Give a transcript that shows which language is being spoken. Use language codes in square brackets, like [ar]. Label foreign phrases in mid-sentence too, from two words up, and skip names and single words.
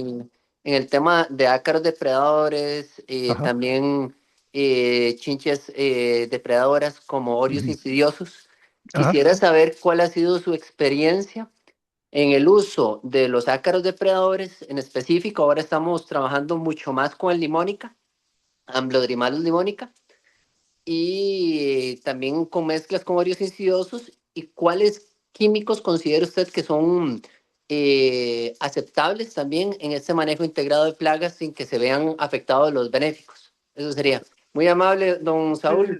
[es] en el tema de ácaros depredadores, ajá. también chinches depredadoras como orios Ujú, insidiosos. ajá. Quisiera saber cuál ha sido su experiencia en el uso de los ácaros depredadores, en específico, ahora estamos trabajando mucho más con el limónica, Amblodrimalus limónica, y también con mezclas con óleos insidiosos. ¿Y cuáles químicos considera usted que son aceptables también en este manejo integrado de plagas sin que se vean afectados los benéficos? Eso sería. Muy amable, don Saúl,